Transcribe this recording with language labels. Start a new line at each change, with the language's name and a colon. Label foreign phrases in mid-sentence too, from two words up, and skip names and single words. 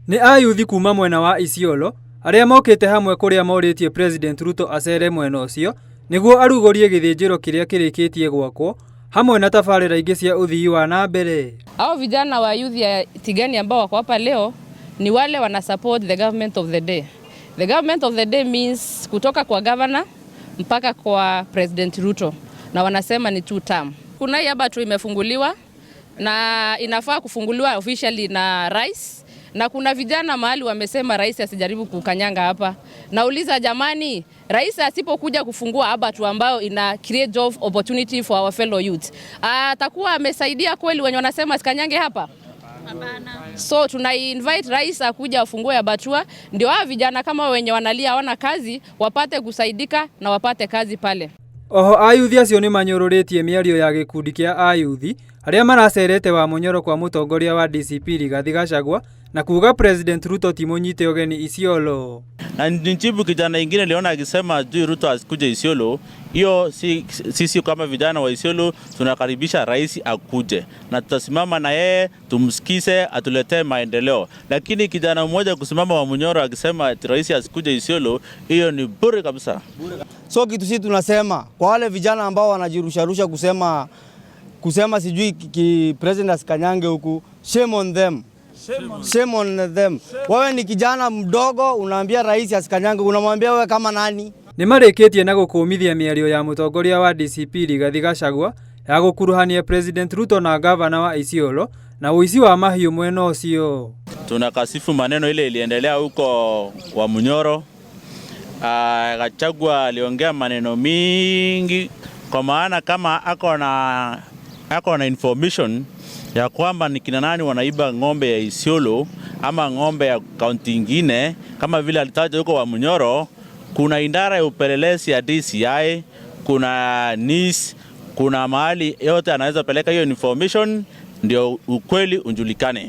Meru: Ni ayuthi kuma mwena wa Isiolo aria mokite hamwe kuria moritie President Ruto acere mwena ucio niguo arugorie githinjiro kiria kirikitie gwakwo hamwe na tabarira ingi cia uthii wa na mbere.
Swahili: Hao vijana wa youth ya Tigania ambao wako hapa leo ni wale wana
English: support the government of the day. The government of the day means
Swahili: kutoka kwa governor mpaka kwa President Ruto, na wanasema ni 2 term. Kuna hii hapa tu imefunguliwa na inafaa kufunguliwa officially na rais, na kuna vijana mahali wamesema rais asijaribu kukanyanga hapa. Nauliza jamani, rais asipokuja kufungua hapa tu ambao ina
English: create job opportunity for our fellow youth,
Swahili: atakuwa amesaidia kweli wenye wanasema asikanyange hapa? Hapana. So tuna invite rais akuja afungue Abatua ndio hao vijana kama wenye wanalia hawana kazi wapate kusaidika na wapate kazi pale.
Meru: Oho ayuthi acio ni manyururitie miario ya gikundi kia ayuthi aria maracerete wa Munyoro kwa mutongoria wa DCP Rigathi Gachagua na kuga President Ruto timunyite ogeni Isiolo.
Swahili: Na njibu kijana ingine aliona akisema juu Ruto asikuje Isiolo, hiyo sisi kama vijana wa Isiolo tunakaribisha rais akuje na tutasimama na yeye tumsikize atuletee maendeleo. Lakini kijana mmoja kusimama wa Munyoro akisema rais asikuje Isiolo, hiyo ni bure kabisa. So kitu sisi tunasema kwa wale vijana ambao wanajirusharusha kusema sijui president asikanyange huku,
English: shame on them. Shame on them.
Swahili: Wewe ni kijana mdogo unaambia rais asikanyange, unamwambia wewe kama nani?
Meru: Ni marikitie na gukumithia miario ya mutongoria wa DCP Rigathi Gachagua ya gukuruhania President Ruto na governor wa Isiolo na uici wa mahiu mwena ucio.
Swahili: Tunakasifu maneno ile iliendelea huko wa Munyoro. Gachagua aliongea maneno mingi kwa maana kama ako na information ya kwamba ni kina nani wanaiba ng'ombe ya Isiolo ama ng'ombe ya kaunti ingine kama vile alitaja huko wa Munyoro, kuna idara ya upelelezi ya DCI, kuna NIS, kuna mahali yote anaweza peleka hiyo information ndio ukweli unjulikane.